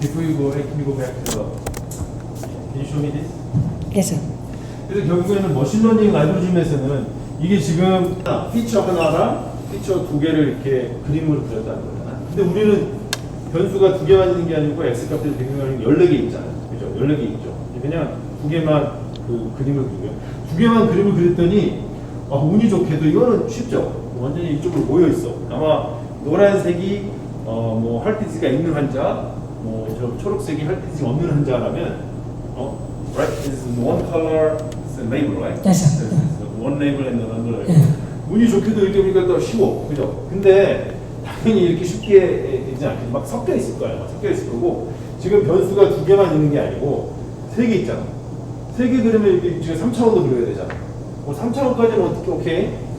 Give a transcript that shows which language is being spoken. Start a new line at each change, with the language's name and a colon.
English: Before you go ahead, can you go back to can you show me this? Yes, sir.
Korean: 그래서 결국에는 머신러닝 알고리즘에서는 이게 지금 피처 하나랑 피처 2개를 이렇게 그림으로 그렸다는 거잖아. 근데 우리는 변수가 2개만 있는 게 아니고 x 값들이 14개 있잖아요. 그죠? 14개 있죠. 그냥 2개만 그 그림을 그리고요. 2개만 그림을 그렸더니 운이 좋게도 이거는 쉽죠. 완전히 이쪽으로 모여 있어. 아마 노란색이 할티지가 있는 환자, 저 초록색이 할티지가 없는 환자라면, right?
English: This is one color, it's a label, right? Yes, sir. One label and another. Yeah.
Korean: 운이 좋게도 이렇게 보니까 더 쉬워, 그죠? 근데 당연히 이렇게 쉽게 되지 않겠지. 막 섞여 있을 거야. 섞여 있을 거고, 지금 변수가 2개만 있는 게 아니고 3개 있잖아. 3개 그리면 이게 지금 3차원도 그려야 되잖아. 3차원까지는 어떻게 오케이?